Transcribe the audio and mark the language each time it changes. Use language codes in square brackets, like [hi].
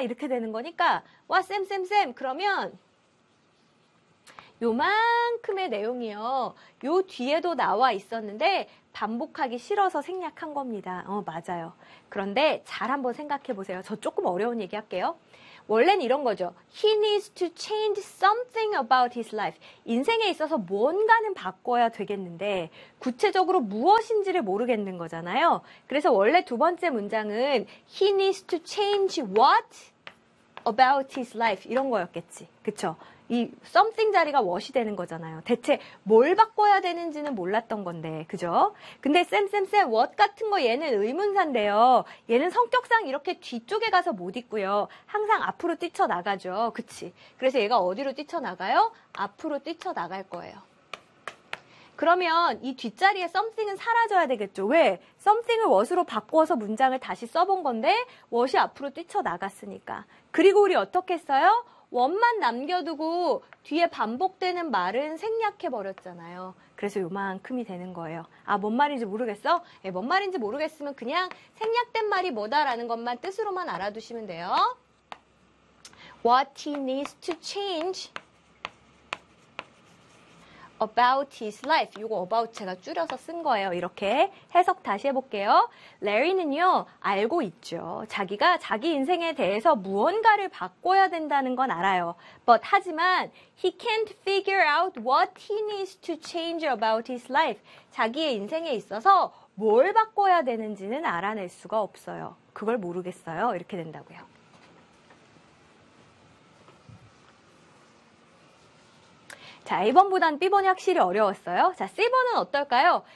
[ko] 이렇게 되는 거니까 와, 쌤. 그러면 요만큼의 내용이요. 요 뒤에도 나와 있었는데 반복하기 싫어서 생략한 겁니다. 어, 맞아요. 그런데 잘 한번 생각해 보세요. 저 조금 어려운 얘기 할게요. 원래는 이런 거죠. [en] He needs to change something about his life. [ko] 인생에 있어서 뭔가는 바꿔야 되겠는데 구체적으로 무엇인지를 모르겠는 거잖아요. 그래서 원래 두 번째 문장은 [en] He needs to change what about his life [ko] 이런 거였겠지. 그렇죠? 이 something 자리가 what이 되는 거잖아요. 대체 뭘 바꿔야 되는지는 몰랐던 건데, 그죠? 근데 쌤, what 같은 거 얘는 의문사인데요. 얘는 성격상 이렇게 뒤쪽에 가서 못 있고요. 항상 앞으로 뛰쳐나가죠. 그치? 그래서 얘가 어디로 뛰쳐나가요? 앞으로 뛰쳐나갈 거예요. 그러면 이 뒷자리에 something은 사라져야 되겠죠. 왜? something을 what으로 바꿔서 문장을 다시 써본 건데 what이 앞으로 뛰쳐나갔으니까. 그리고 우리 어떻게 써요? 원만 남겨두고 뒤에 반복되는 말은 생략해버렸잖아요. 그래서 요만큼이 되는 거예요. 아, 뭔 말인지 모르겠어? 예, 뭔 말인지 모르겠으면 그냥 생략된 말이 뭐다라는 것만 뜻으로만 알아두시면 돼요. [en] What he needs to change about his life. [ko] 이거 about 제가 줄여서 쓴 거예요. 이렇게 해석 다시 해볼게요. Larry는요, 알고 있죠. 자기가 자기 인생에 대해서 무언가를 바꿔야 된다는 건 알아요. [en] But 하지만 he can't figure out what he needs to change about his life. [ko] 자기의 인생에 있어서 뭘 바꿔야 되는지는 알아낼 수가 없어요. 그걸 모르겠어요. 이렇게 된다고요. 자, A번보단 B번이 확실히 어려웠어요. 자, C번은 어떨까요?